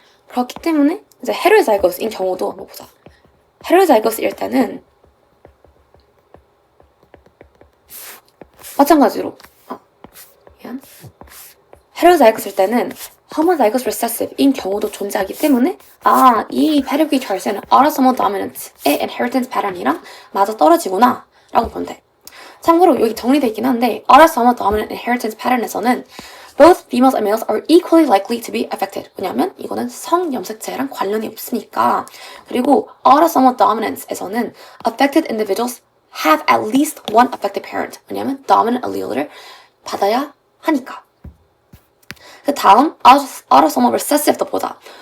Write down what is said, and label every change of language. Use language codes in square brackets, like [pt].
[ko] 그렇기 때문에 이제 heterozygous인 경우도 한번 보자. heterozygous일 때는 마찬가지로 heterozygous일 때는 homozygous recessive인 경우도 존재하기 때문에 이 pedigree chart은 autosomal dominant의 inheritance pattern이랑 맞아 떨어지구나 라고 보면 돼. 참고로 여기 정리되어 있긴 한데 [en] autosomal dominant inheritance pattern에서는 both females and males are equally likely to be affected. [ko] 왜냐면 이거는 성염색체랑 관련이 없으니까. 그리고 autosomal dominance에서는 [en] affected individuals have at least one affected parent. [ko] 왜냐면 dominant allele를 받아야 하니까. 그 다음 autosomal recessive도 보자.